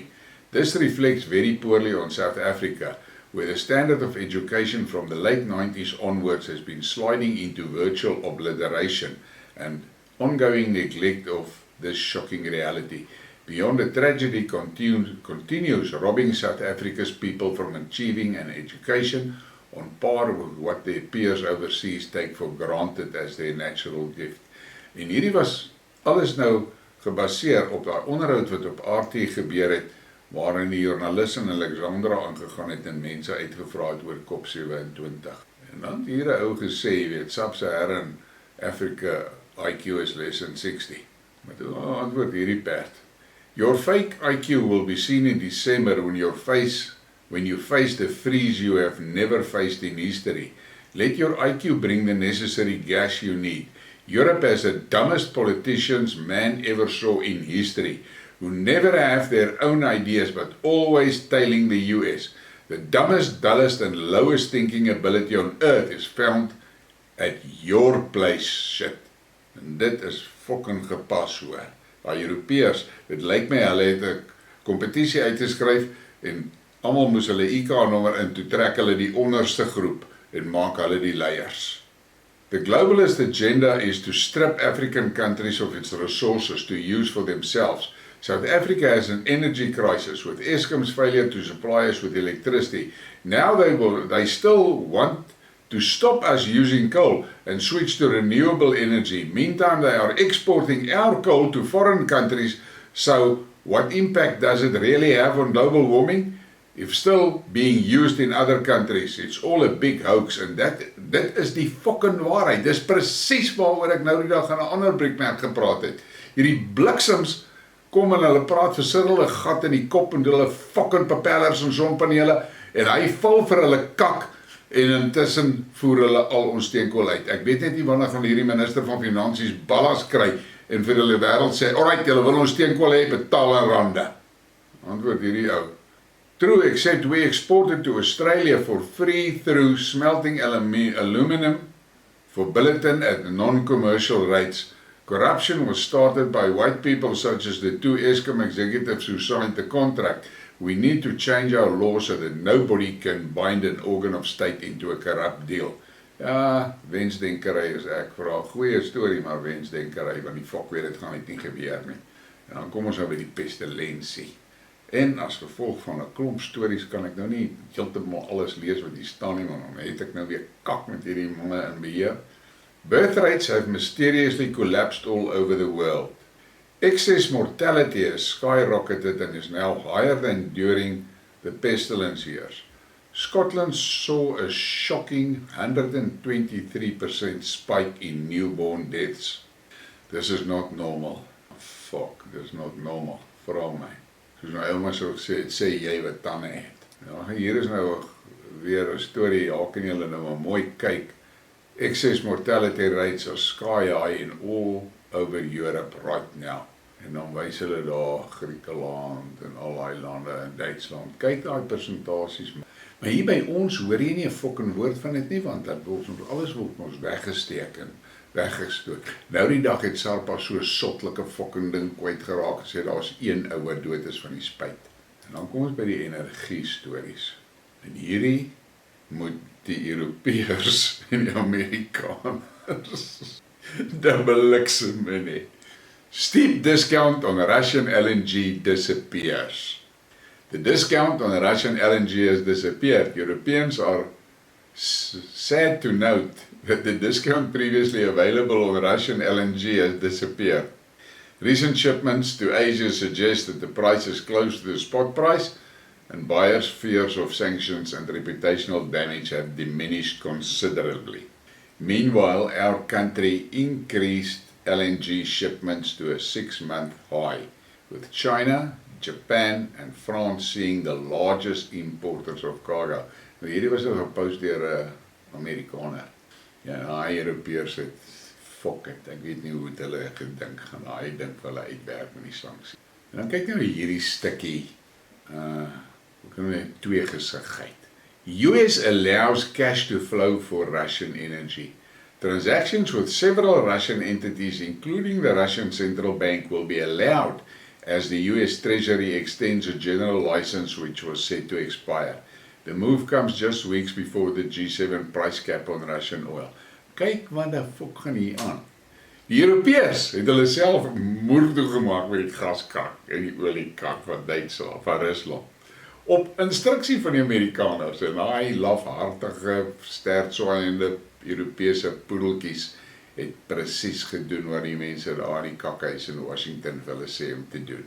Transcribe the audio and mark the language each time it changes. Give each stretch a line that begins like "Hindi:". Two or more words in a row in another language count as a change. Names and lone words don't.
English: This reflects very poorly on South Africa, where the standard of education from the late 90s onwards has been sliding into virtual obliteration and ongoing neglect of this shocking reality. Beyond the tragedy continues robbing South Africa's people from achieving an education on par with what their peers overseas take for granted as their natural gift.
Afrikaans: En hierdie was alles nou gebaseer op daai onderhoud wat op RT gebeur het, waarin die joernalis in Alexandra aangegaan het en mense uitgevra het oor COP27. En dan het hier 'n ou gesê, jy weet,
English: Sub-Saharan Africa IQ is less than 60.
Afrikaans: Maar toe antwoord hierdie perd.
English: Your fake IQ will be seen in December when you face the freeze you have never faced in history. Let your IQ bring the necessary gas you need. Europe has the dumbest politicians man ever saw in history, who never have their own ideas but always tailing the US. The dumbest, dullest and lowest thinking ability on earth is found at your place, shit.
Afrikaans: En dit is fucking gepas hoor. Die Europeërs, dit lyk my hulle het 'n kompetisie uitgeskryf en almal moes hulle IK-nommer in, toe trek hulle die onderste groep en maak hulle die leiers.
English: The globalist agenda is to strip African countries of its resources to use for themselves. South Africa has an energy crisis with Eskom's failure to supply us with electricity. Now they still want to stop us using coal and switch to renewable energy. Meantime, they are exporting our coal to foreign countries. So what impact does it really have on global warming? If still being used in other countries, it's all a big hoax, and
Afrikaans: dit is die fucking waarheid. Dis presies waaroor ek nou die dag aan 'n ander Briekmerke gepraat het. Hierdie bliksems kom en hulle praat vir hulle gat in die kop en hulle fucking propellers en sonpanele en hy val vir hulle kak en intussen voer hulle al ons steenkool uit. Ek weet net nie wanneer gaan hierdie minister van Finansies ballas kry en vir hulle wêreld sê, "Alright, julle wil ons steenkool hê, betaal in rande." Antwoord hierdie ou.
English: True, except we exported to Australia for free through smelting aluminum for billiton at non-commercial rates. Corruption was started by white people such as the 2 Eskom executives who signed the contract. We need to change our laws so that nobody can bind an organ of state into a corrupt deal.
Afrikaans: Ja, wensdenkerij is ek vooral goeie storie, maar wensdenkerij, want die fok weet, het gaan net nie gebeur nie. En dan kom ons nou by die pestilensie. En as gevolg van 'n klomp stories kan ek nou nie heeltemal alles lees wat hier staan nie, want dan het ek nou weer kak met hierdie manne in beheer.
English: Birth rates have mysteriously collapsed all over the world. Excess mortality has skyrocketed and is now higher than during the pestilence years. Scotland saw a shocking 123% spike in newborn deaths. This is not normal. Fuck, this is not normal.
Afrikaans: Vra my. Soos my ouma sou sê jy wat tande het. Ja, hier is nou weer 'n storie, ja, kan julle nou maar mooi kyk.
English: Excess mortality rates are sky high in all over Europe right now.
Afrikaans: En dan wys hulle daar Griekeland en al die lande in Duitsland. Kyk daai persentasies. Maar hier by ons hoor jy nie 'n fucking woord van dit nie, want dat alles word ons weggesteek en weggestoot. Nou die dag het SARPA so 'n sotlike fucking ding kwyt geraak, gesê daar's een ou wat dood is van die spyt. En dan kom ons by die energie stories. En hierdie moet die Europeërs en die Amerikaners bliksem in.
English: Steep discount on Russian LNG disappears. The discount on Russian LNG has disappeared. Europeans are sad to note that the discount previously available on Russian LNG has disappeared. Recent shipments to Asia suggest that the price is close to the spot price, and buyers' fears of sanctions and reputational damage have diminished considerably. Meanwhile, our country increased LNG shipments to a 6-month high, with China, Japan and France seeing the largest importers of cargo.
Afrikaans: Nou hierdie was ook gepost deur 'n Amerikaner. Ja, die Europeërs het, fuck it, ek weet nie hoe het hulle gedink gaan, hy dink vir hulle uitwerk met die sanksie. En dan kyk nou hierdie stukkie, hoe kan we tweegesigheid.
English: US allows cash to flow for Russian energy. Transactions with several Russian entities, including the Russian Central Bank, will be allowed as the US Treasury extends a general license which was set to expire. The move comes just weeks before the G7 price cap on Russian oil.
Afrikaans: Kyk wat die fok gaan hier aan. Die Europeërs het hulle self moer toegemaak met die gaskak en die oliekak van Duitsland, van Rusland. Op instruksie van die Amerikaners en daai lafhartige, stertswaaiende Europese poedeltjies het presies gedoen wat die mense daar in die kakhuis in Washington vir hulle sê om te doen.